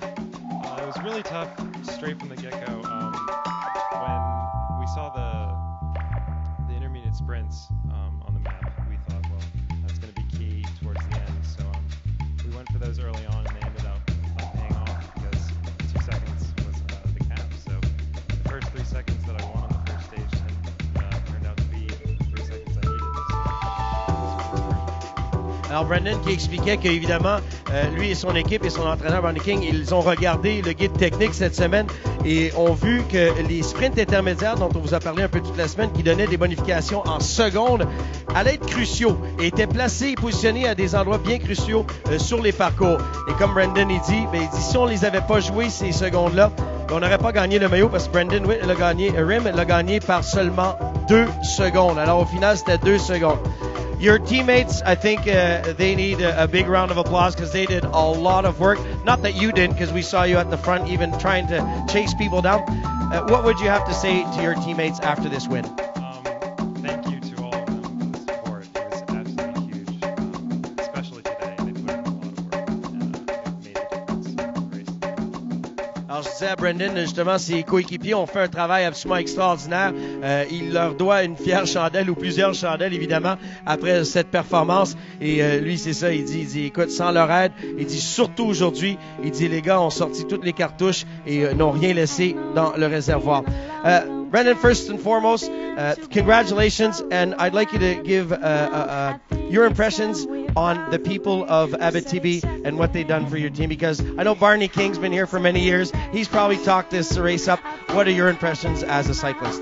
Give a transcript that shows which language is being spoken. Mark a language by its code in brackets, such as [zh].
[en] It was really tough straight from the get-go. When we saw the intermediate sprints on the map, we thought, well, that's going to be key towards the end. So we went for those early on, and they ended up paying off because 2 seconds was the cap. So the first 3 seconds that I won on the first stage turned out to be 3 seconds I needed. [fr] Alors Brendan qui expliquait qu'évidemment, lui et son équipe et son entraîneur Barney King, ils ont regardé le guide technique cette semaine et ont vu que les sprints intermédiaires dont on vous a parlé un peu toute la semaine, qui donnaient des bonifications en secondes, allaient être cruciaux et étaient placés et positionnés à des endroits bien cruciaux sur les parcours. Et comme Brendan il dit si on les avait pas joués ces secondes-là, on n'aurait pas gagné le maillot parce que Brendan Witt l'a gagné, Rim l'a gagné par seulement 2 secondes. Alors au final, c'était 2 secondes. [en] Your teammates, I think they need a big round of applause because they did a lot of work. Not that you didn't, because we saw you at the front even trying to chase people down. What would you have to say to your teammates after this win? Thank you to all of them for the support. It was absolutely huge, especially today. They put in a lot of work and it made a difference in the race. [fr] Alors, je disais à Brendan, justement, ses coéquipiers ont fait un travail absolument extraordinaire. Il leur doit une fière chandelle ou plusieurs chandelles, évidemment, après cette performance. Et lui, c'est ça, il dit, écoute, sans leur aide, il dit, surtout aujourd'hui, il dit, les gars ont sorti toutes les cartouches et n'ont rien laissé dans le réservoir. [en] Brendan, first and foremost, congratulations, and I'd like you to give your impressions on the people of Abitibi and what they've done for your team, because I know Barney King's been here for many years. He's probably talked this race up. What are your impressions as a cyclist?